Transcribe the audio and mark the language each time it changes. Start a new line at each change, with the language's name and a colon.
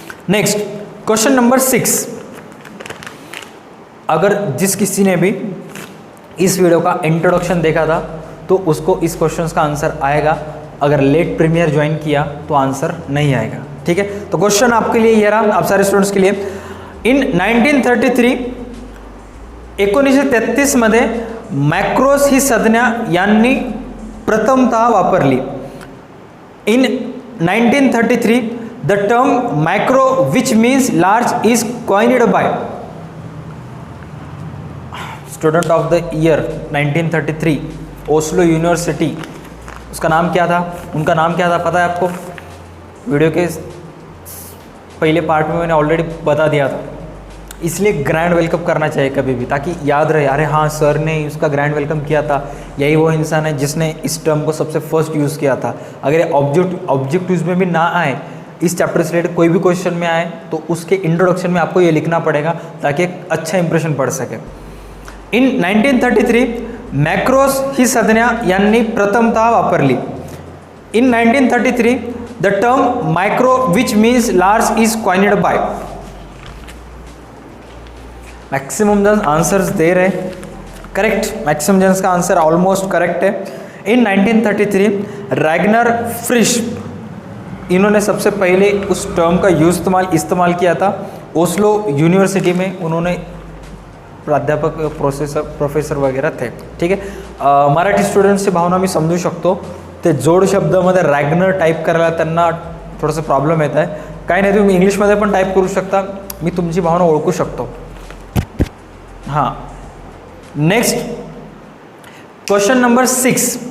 English: Next question number 6।
Hindi: अगर जिस किसी ने भी इस वीडियो का इंट्रोडक्शन देखा था तो उसको इस क्वेश्चन का आंसर आएगा। अगर लेट प्रीमियर ज्वाइन किया तो आंसर नहीं आएगा, ठीक है। तो क्वेश्चन आपके लिए ये रहा, आप सारे स्टूडेंट्स के लिए।
Marathi: इन 1933 1933 मध्ये मॅक्रोस ही संज्ञा यांनी प्रथमतः वापरली।
English: In 1933 the term macro which means large is coined by student of the year 1933 Oslo university.
Hindi: उसका नाम क्या था, उनका नाम क्या था पता है आपको? वीडियो के पहले पार्ट में मैंने ऑलरेडी बता दिया था। इसलिए ग्रैंड वेलकम करना चाहिए कभी भी, ताकि याद रहे, अरे हाँ सर ने उसका ग्रैंड वेलकम किया था, यही वो इंसान है जिसने इस टर्म को सबसे फर्स्ट यूज़ किया था। अगर ये ऑब्जेक्टिव्स में भी ना आए, इस चैप्टर से रिलेटेड कोई भी क्वेश्चन में आए तो उसके इंट्रोडक्शन में आपको ये लिखना पड़ेगा ताकि एक अच्छा इंप्रेशन पड़ सके।
Marathi: इन 1933 मॅक्रोस ही संज्ञा यांनी प्रथमतः वापरली।
English: In 1933 the term micro which means large is coined by.
Hindi: Maximum जन आंसर्स दे रहे, करेक्ट, मैक्सिमम जन का आंसर ऑलमोस्ट करेक्ट है। इन 1933 रैगनर फ्रिश, इन्होंने सबसे पहले उस टर्म का इस्तेमाल किया था। ओस्लो यूनिवर्सिटी में उन्होंने प्राध्यापक प्रोफेसर वगैरह थे, ठीक है।
Marathi: मराठी स्टुडंट्सची भावना मी समजू शकतो। ते जोड शब्दामध्ये रॅगनर टाईप करायला त्यांना थोडंसं प्रॉब्लेम येत आहे। काही नाही, तुम्ही इंग्लिशमध्ये पण टाईप करू शकता, मी तुमची भावना ओळखू शकतो।
English: हाँ, next question number 7।